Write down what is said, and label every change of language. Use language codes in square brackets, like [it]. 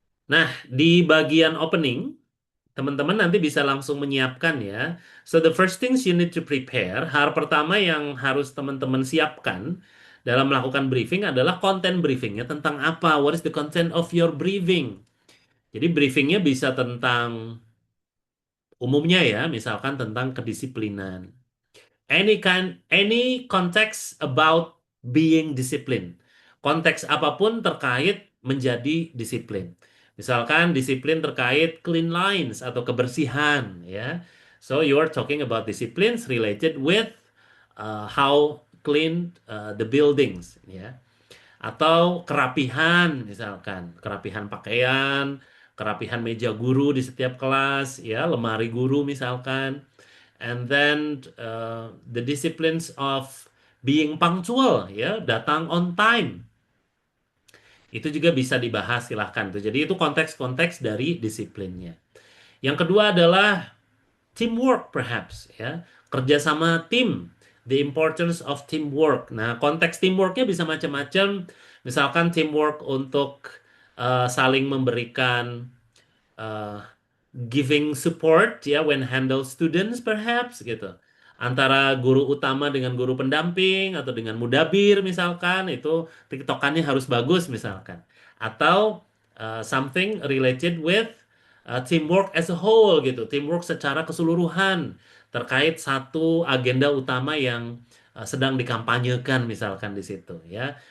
[id] Nah, di bagian opening teman-teman nanti bisa langsung menyiapkan ya. [en] So the first things you need to prepare, [id] hal pertama yang harus teman-teman siapkan dalam melakukan briefing adalah konten briefingnya tentang apa? [en] What is the content of your briefing? [id] Jadi briefingnya bisa tentang umumnya ya, misalkan tentang kedisiplinan. [en] Any context about being disciplined. [id] Konteks apapun terkait menjadi disiplin. Misalkan disiplin terkait clean lines atau kebersihan ya. [en] So you are talking about disciplines related with how clean the buildings ya. [id] Atau kerapihan misalkan, kerapihan pakaian, kerapihan meja guru di setiap kelas ya, lemari guru misalkan. [en] And then the disciplines of being punctual ya, datang on time. [id] Itu juga bisa dibahas silahkan tuh. Jadi itu konteks-konteks dari disiplinnya. Yang kedua adalah teamwork perhaps ya, kerjasama tim, [en] the importance of teamwork. [id] Nah, konteks teamworknya bisa macam-macam. Misalkan teamwork untuk saling memberikan uh, [en] giving support ya when handle students perhaps [id] gitu, antara guru utama dengan guru pendamping atau dengan mudabir misalkan, itu tiktokannya harus bagus misalkan, atau [en] something related with teamwork as a whole [id] gitu, teamwork secara keseluruhan terkait satu agenda utama yang sedang dikampanyekan misalkan di situ ya.